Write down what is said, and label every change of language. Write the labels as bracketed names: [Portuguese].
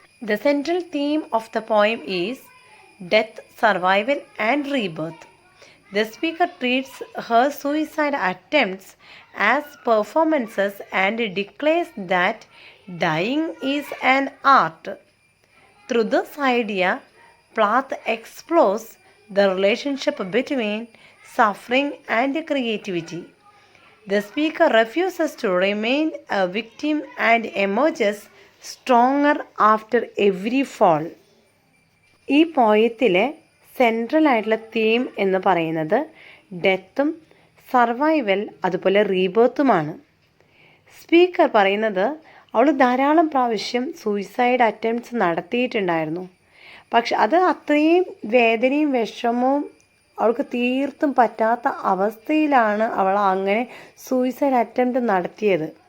[English] The central theme of the poem is death, survival and rebirth. The speaker treats her suicide attempts as performances and declares that dying is an art. Through this idea Plath explores the relationship between suffering and creativity. The speaker refuses to remain a victim and emerges stronger after every fall. [Malayalam] ഈ പോയത്തിലെ central ആയിട്ടുള്ള theme എന്ന് പറയുന്നത് ഡെത്തും survival അതുപോലെ റീബേർത്തുമാണ്. Speaker പറയുന്നത് അവൾ ധാരാളം പ്രാവശ്യം suicide attempts നടത്തിയിട്ടുണ്ടായിരുന്നു. പക്ഷെ അത് അത്രയും വേദനയും വിഷമവും അവൾക്ക് തീർത്തും പറ്റാത്ത അവസ്ഥയിലാണ് അവൾ അങ്ങനെ സൂയിസൈഡ് അറ്റംപ്റ്റ് നടത്തിയത്.